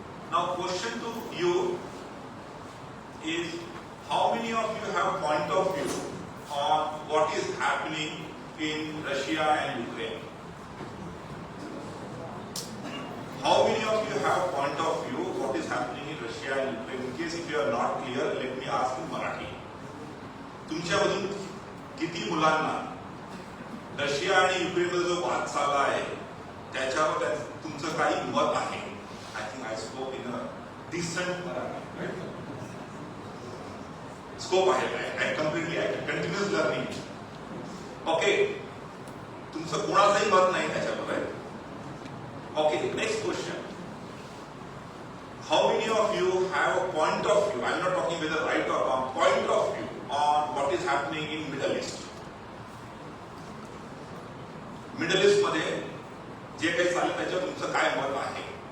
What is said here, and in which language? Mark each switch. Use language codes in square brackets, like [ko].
[en] Now, question to you is, how many of you have point of view on what is happening in Russia and Ukraine? How many of you have point of view what is happening in Russia and Ukraine? In case if you are not clear, let me ask in Marathi. [mr] तुमच्यामधून किती मुलांना Russia आणि युक्रेनमध्ये जो वाद चालला आहे त्याच्यावर तुमचं काही मत आहे? [en] I think I spoke in a decent Marathi. [mr] Scope आहे. [en] I completely I continuous learning. [mr] Okay, तुमचं कोणाचंही मत नाही त्याच्यावर. [en] Okay, next question. How many of you have a point of view? I'm not talking whether right or wrong. Point of view on what is happening in Middle East. [mr] Middle East मध्ये जे काही चाललं त्याच्यावर तुमचं काय मत आहे?